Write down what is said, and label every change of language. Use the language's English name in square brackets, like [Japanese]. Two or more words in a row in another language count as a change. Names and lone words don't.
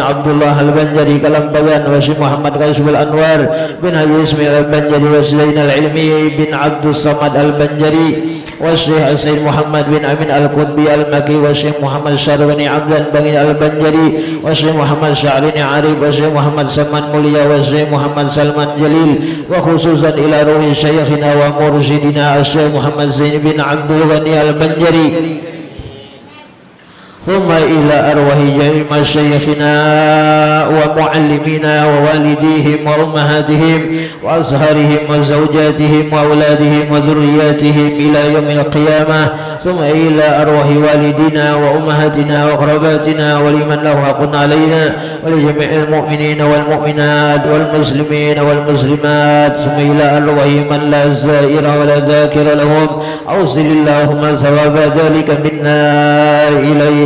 [Arabic] Abdullah al-Banjari Kalambayan wa Syekh Muhammad Qaisul Anwar bin Haji Ismail al-Banjari wa Zain al-Ilmi bin Abdul Samad al-Banjari wa Syekh Sayyid Muhammad bin Amin al-Qutbi al-Maki wa Syekh Muhammad Syarwani Abdan Bangin al-Banjari wa Syekh Muhammad Sya'rini Arif wa Syekh Muhammad Salman Mulia wa Syekh Muhammad Salman Jalil wa خصوصا إلى روح شيخنا ومرشدنا Syekh Muhammad Zain bin Abdul Ghani al-Banjari ثم إلى أرواح جميع مشايخنا ومعلمينا ووالديهم وأمهاتهم وأزهارهم وزوجاتهم وأولادهم وذرياتهم إلى يوم القيامة ثم إلى أرواح والدينا وأمهاتنا وأقرباتنا ولمن له حق علينا ولجميع المؤمنين والمؤمنات والمسلمين والمسلمات ثم إلى أرواح من لا زائر ولا ذاكر لهم أوصل اللهم ثواب ذلك منا إليه